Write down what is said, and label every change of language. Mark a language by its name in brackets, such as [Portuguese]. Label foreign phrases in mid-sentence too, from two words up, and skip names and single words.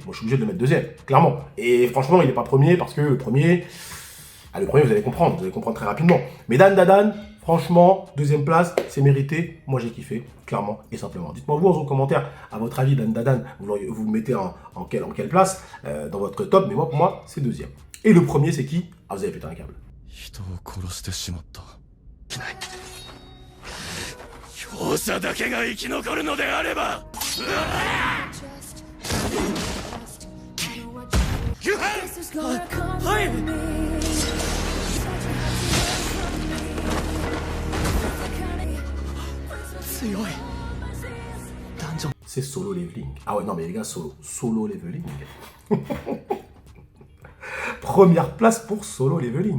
[French] Moi je suis obligé de le mettre deuxième, clairement. Et franchement, il n'est pas premier, parce que le premier, vous allez comprendre très rapidement. Mais Dan Dan Dan, franchement, deuxième place, c'est mérité. Moi, j'ai kiffé, clairement et simplement. Dites-moi vous en commentaire, à votre avis, Dan Dan Dan, vous le mettez en quelle place dans votre top. Mais moi, pour moi, c'est deuxième. Et le premier, c'est qui? Ah, vous avez pété un câble. [Japanese] 強者だけが生き残るのであればはい。 [French] C'est solo leveling. Ah ouais, non mais les gars, solo leveling. Première place pour solo leveling.